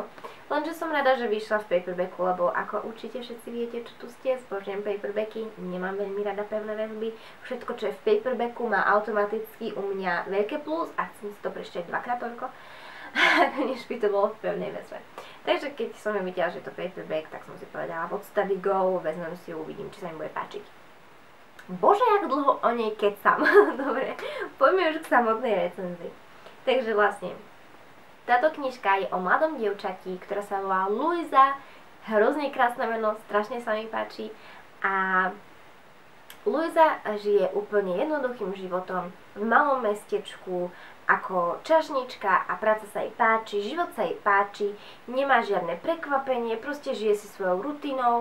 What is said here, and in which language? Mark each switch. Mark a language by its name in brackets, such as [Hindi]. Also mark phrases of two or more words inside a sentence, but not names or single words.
[Slovak] Lenže som rada, že vyšla v paperbacku, lebo ako určite všetci viete, čo tu ste, zbožňujem paperbacky, nemám veľmi rada pevné väzby. Všetko, čo je v paperbacku, má automaticky u mňa veľké plus a chcem si to prečítať dvakrát toľko, než by to bolo v pevnej väzbe. Takže keď som ju videla, že je to paperback, tak som si povedala, what study go, vezmem si ju, uvidím, či sa mi bude páčiť. Bože, jak dlho o nej kecam. Dobre, poďme už k samotnej recenzii. Takže vlastne, táto knižka je o mladom dievčati, ktorá sa volá Louisa. Hrozne krásne meno, strašne sa mi páči. A Louisa žije úplne jednoduchým životom v malom mestečku ako čašnička a práca sa jej páči, život sa jej páči, nemá žiadne prekvapenie, proste žije si svojou rutinou.